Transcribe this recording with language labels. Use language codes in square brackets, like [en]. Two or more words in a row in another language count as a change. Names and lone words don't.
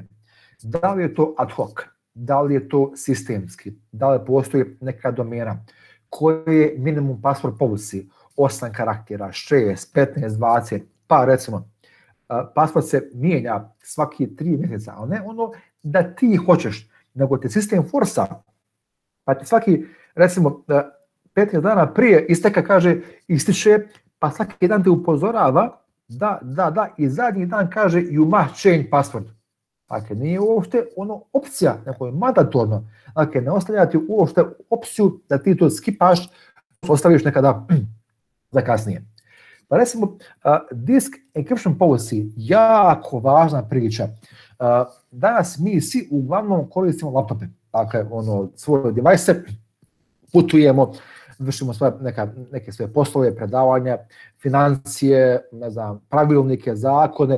[bs] Da li je to ad hoc, da li je to sistemski, da li postoji neka domena, koji je [en] minimum password policy, [bs] 8 karaktera, 6, 15, 20, pa recimo, password se mijenja svaki 3 mjeseca, ali ne ono da ti hoćeš, nego te sistem forsa, pa ti svaki, recimo, 15 dana prije isteka kaže ističe, pa svaki dan te upozorava da, i zadnji dan kaže [en] you must change password. [bs] Dakle, nije uopšte opcija, neko je mandatorno. Dakle, ne ostavljati uopšte opciju da ti to skipaš, ostaviš nekada za kasnije. Pa recimo, [en] disk encryption policy, [bs] jako važna priča. Danas mi svi uglavnom koristimo laptope, dakle, svoje device, putujemo, vršimo neke svoje poslove, predavanja, financije, ne znam, pravilnike, zakone.